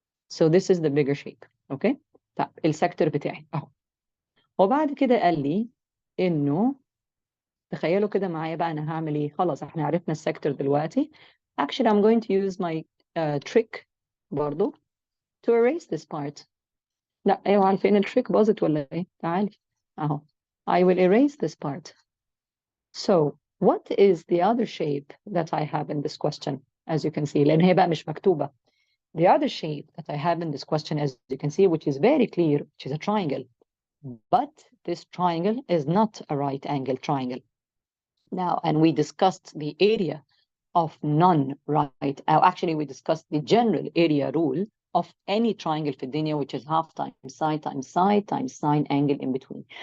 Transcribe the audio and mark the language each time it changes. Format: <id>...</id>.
<en>So this is the bigger shape, okay?</en> <ar>طيب السكتور بتاعي اهو. وبعد كده قال لي إنه تخيلوا كده معايا بقى أنا هعمل إيه؟ خلاص إحنا عرفنا السكتور دلوقتي.</ar> <en>Actually, I'm going to use my trick</en> <ar>برضو</ar> <en>to erase this part.</en> <ar>لا أيوة عارفين التريك باظت ولا إيه؟ تعالي أهو.</ar> <en>I will erase this part. So what is the other shape that I have in this question? As you can see,</en> <ar>لأن هي بقى مش مكتوبة.</ar> <en>The other shape that I have in this question, as you can see, which is very clear, which is a triangle. But this triangle is not a right angle triangle. Now, and we discussed the area of non-right, actually we discussed the general area rule of any triangle</en> <ar>في الدنيا,</ar> <en>which is half times side times side times sine angle in between.</en>